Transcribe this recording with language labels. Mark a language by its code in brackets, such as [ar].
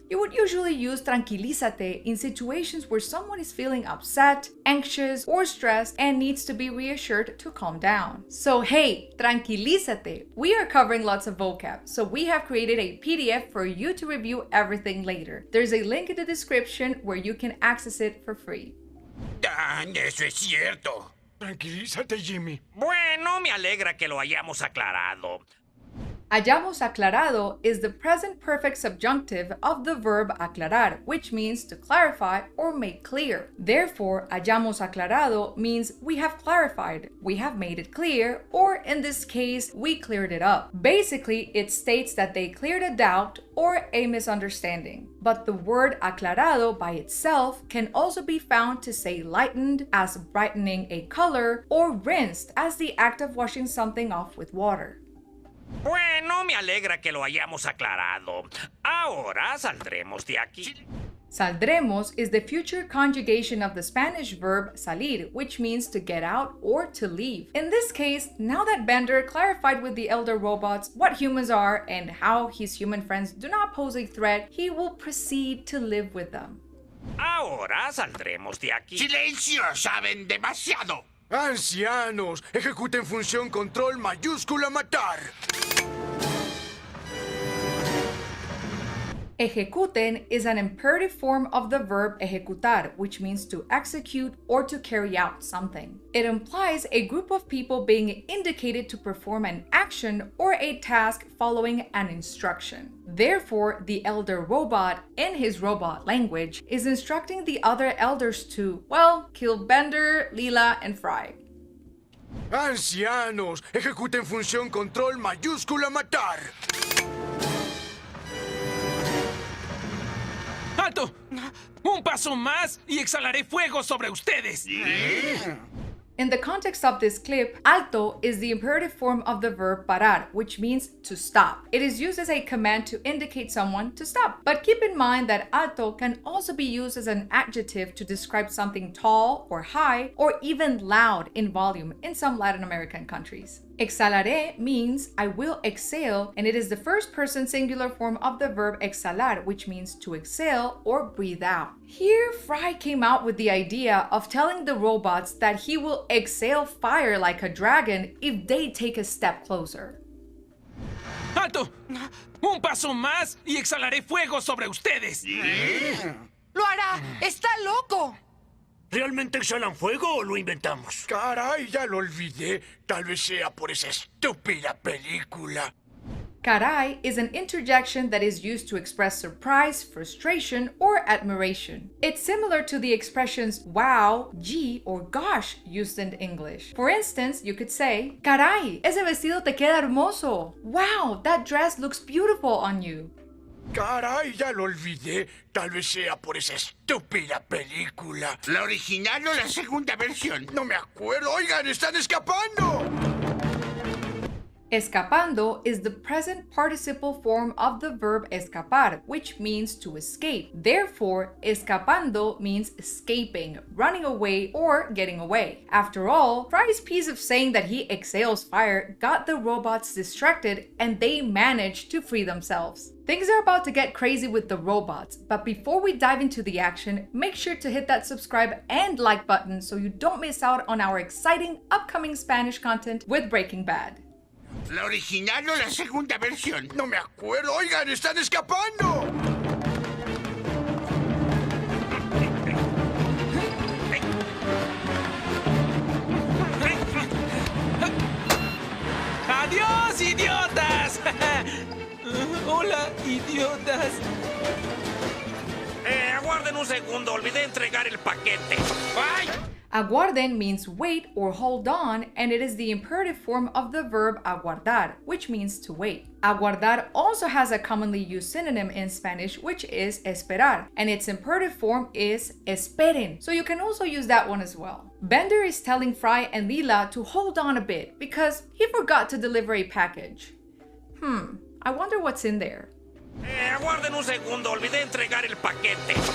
[en] You would usually use tranquilízate in situations where someone is feeling upset, anxious, or stressed and needs to be reassured to calm down. So hey, tranquilízate! We are covering lots of vocab, so we have created a PDF for you to review everything later. There's a link in the description where you can access it for free. [es] Eso es cierto. Tranquilízate, Jimmy. Bueno, me alegra que lo hayamos aclarado. [en] Hayamos aclarado is the present perfect subjunctive of the verb aclarar, which means to clarify or make clear. Therefore, hayamos aclarado means we have clarified, we have made it clear, or in this case, we cleared it up. Basically, it states that they cleared a doubt or a misunderstanding. But the word aclarado by itself can also be found to say lightened, as brightening a color, or rinsed, as the act of washing something off with water. [es] Bueno, me alegra que lo hayamos aclarado. Ahora saldremos de aquí. [en] Saldremos is the future conjugation of the Spanish verb salir, which means to get out or to leave. In this case, now that Bender clarified with the elder robots what humans are and how his human friends do not pose a threat, he will proceed to live with them. [es] Ahora saldremos de aquí. ¡Silencio! ¡Saben demasiado! Ancianos, ejecuten función control mayúscula matar. [en] Ejecuten is an imperative form of the verb ejecutar, which means to execute or to carry out something. It implies a group of people being indicated to perform an action or a task following an instruction. Therefore, the elder robot, in his robot language, is instructing the other elders to, well, kill Bender, Leela, and Fry. [es] Ancianos, ejecuten función control mayúscula matar. ¡Alto! Un paso más y exhalaré fuego sobre ustedes. [en] In the context of this clip, alto is the imperative form of the verb parar, which means to stop. It is used as a command to indicate someone to stop. But keep in mind that alto can also be used as an adjective to describe something tall or high or even loud in volume in some Latin American countries. Exhalaré means I will exhale, and it is the first person singular form of the verb exhalar, which means to exhale or breathe out. Here, Fry came out with the idea of telling the robots that he will exhale fire like a dragon if they take a step closer. [es] ¡Alto! Un paso más y exhalaré fuego sobre ustedes. ¡Lo hará! ¡Está loco! ¿Realmente exhalan fuego o lo inventamos? Caray, ya lo olvidé. Tal vez sea por esa estúpida película. [en] Caray is an interjection that is used to express surprise, frustration, or admiration. It's similar to the expressions wow, gee, or gosh used in English. For instance, you could say, [es] Caray, ese vestido te queda hermoso. [en] Wow, that dress looks beautiful on you. [es] Caray, ya lo olvidé. Tal vez sea por esa estúpida película. ¿La original o la segunda versión? No me acuerdo. Oigan, están escapando. [en] Escapando is the present participle form of the verb escapar, which means to escape. Therefore, escapando means escaping, running away, or getting away. After all, Fry's piece of saying that he exhales fire got the robots distracted and they managed to free themselves. Things are about to get crazy with the robots, but before we dive into the action, make sure to hit that subscribe and like button so you don't miss out on our exciting upcoming Spanish content with Breaking Bad. [es] ¿La original o la segunda versión? No me acuerdo. Oigan, están escapando. ¡Adiós, idiotas! Hola, idiotas. Aguarden un segundo, olvidé entregar el paquete. ¡Ay! [en] Aguarden means wait or hold on, and it is the imperative form of the verb aguardar, which means to wait. Aguardar also has a commonly used synonym in Spanish, which is esperar, and its imperative form is esperen, so you can also use that one as well. Bender is telling Fry and Leela to hold on a bit because he forgot to deliver a package. I wonder what's in there. [es] Aguarden un segundo, olvidé entregar el paquete.